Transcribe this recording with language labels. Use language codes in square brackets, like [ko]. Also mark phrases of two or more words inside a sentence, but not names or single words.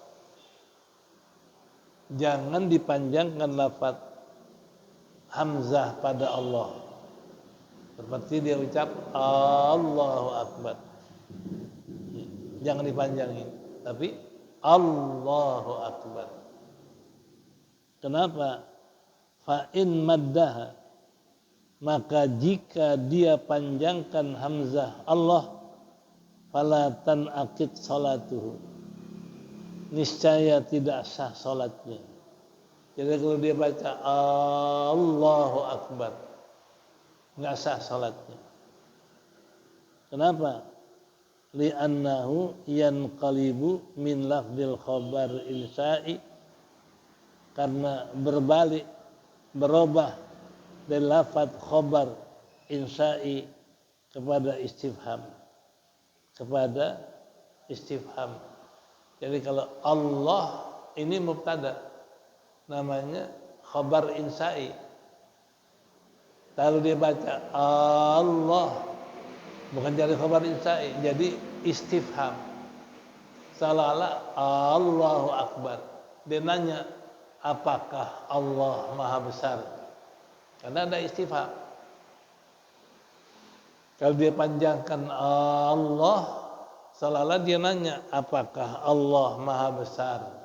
[id] Jangan dipanjangkan lafaz hamzah pada Allah. Seperti dia ucap [ar] الله أكبر. [id] Jangan dipanjangin, tapi [ar] الله أكبر. [id] Kenapa? [ar] فإن مده, [id] maka jika dia panjangkan hamzah Allah, [ar] فلا تنعقد صلاته, [id] niscaya tidak sah salatnya. Jadi kalau dia baca [ar] الله أكبر, [id] nggak sah salatnya. Kenapa? [ar] لأنه ينقلب من لفظ الخبر الإنشائي, [id] karena berbalik, berubah dari lafaz [ar] خبر إنشائي [id] kepada istifham. Jadi kalau Allah ini mubtada, namanya [ar] خبر إنشائي. [id] Kalau dia baca Allah, bukan jadi [ar] خبر إنشائي, [id] jadi istifham. Seolah-olah [ar] الله أكبر. [id] Dia nanya, apakah Allah Maha Besar? Karena ada istifham. Kalau dia panjangkan Allah, seolah-olah dia nanya, apakah Allah Maha Besar?